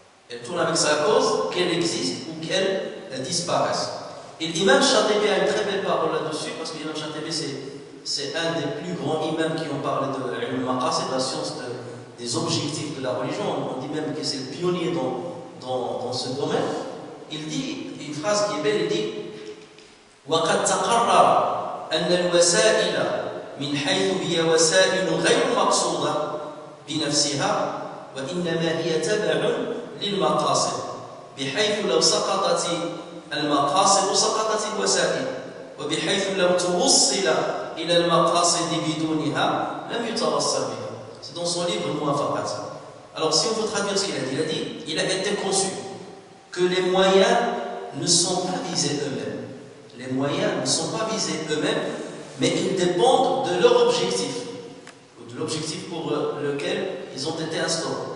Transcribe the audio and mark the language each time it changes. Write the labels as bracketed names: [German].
[French] Elle tourne avec sa cause, qu'elle existe ou qu'elle disparaisse. Et l'imam Shatibi a une très belle parole là-dessus, parce que l'imam Shatibi c'est un des plus grands imams qui ont parlé de l'ilm-maqasid, de la science des objectifs de la religion. On dit même que c'est le pionnier dans ce domaine. Il dit une phrase qui est belle, il dit [Arabic] وَقَدْ تَقَرَّرَ أَنَّ الْوَسَائِلَ مِنْ حَيْثُ هِيَ وَسَائِلُ غَيْرُ مَقْصُودَةٍ بِنَفْسِهَا وَإِنَّمَا هِيَ تَبَعٌ لِلْمَقَاصِدِ بحيث لو سقطت المقاصد سقطت الوسائل وبحيث لو توصل إلى المقاصد بدونها لم يتوصل بها. [French] C'est dans son livre Muwafaqat. Alors si on veut traduire ce qu'il a dit, il a été conçu que les moyens ne sont pas visés eux-mêmes. Les moyens ne sont pas visés eux-mêmes, mais ils dépendent de leur objectif, ou de l'objectif pour lequel ils ont été instaurés.